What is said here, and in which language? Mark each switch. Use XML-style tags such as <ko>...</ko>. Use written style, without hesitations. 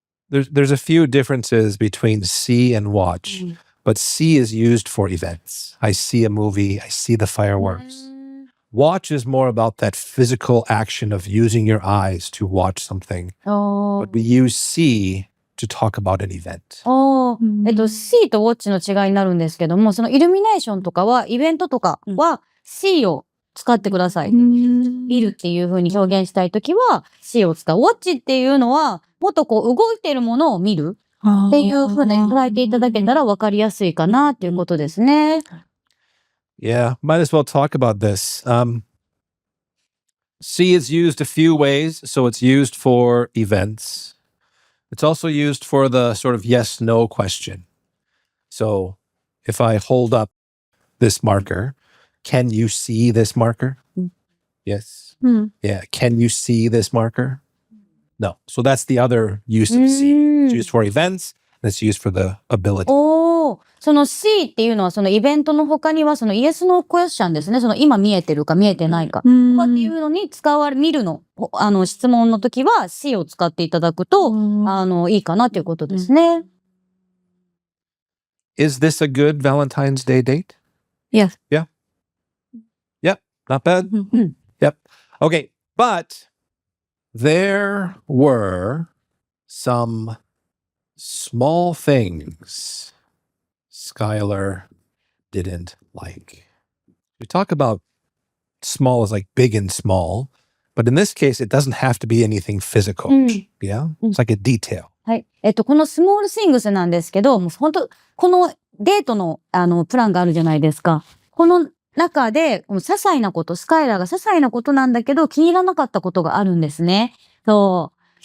<en>There's a few differences between see and watch, but see is used for events. I see a movie, I see the fireworks. Watch is more about that physical action of using your eyes to watch something. お But we use see to talk about an event. おうん</en> <ja>C と Watch の違いになるんですけども、そのイルミネーションとかは、イベントとかは C を使ってください。見るっていう風に表現したいときは C を使う。 Watch っていうのは、もっとこう動いているものを見るっていう風に捉えていただけたら分かりやすいかなっていうことですね。</ja> <en>Yeah, might as well talk about this. See is used a few ways. So it's used for events. It's also used for the sort of yes-no question. So if I hold up this marker, can you see this marker? Yes. Yeah. Can you see this marker? No. So that's the other use of see. It's used for events and it's used for the ability.</en> <ja>おー、その C っていうのはそのイベントの他にはそのイエスのクエスチョンですね。その今見えてるか見えてないか。とかっていうのに見るの、質問の時は C を使っていただくと、いいかなということですね。</ja> <en>Is this a good Valentine's Day date? Yes. Yeah. Yep. Not bad. Yep. Okay. But there were some small things Skyler didn't like. We talk about small as like big and small, but in this case, it doesn't have to be anything physical. Yeah. It's like a detail.</en> <ja>はい。このスモールシングスなんですけど、もう本当このデートの、プランがあるじゃないですか。この中で、些細なこと、スカイラーが些細なことなんだけど、気に入らなかったことがあるんですね。そう。</ja>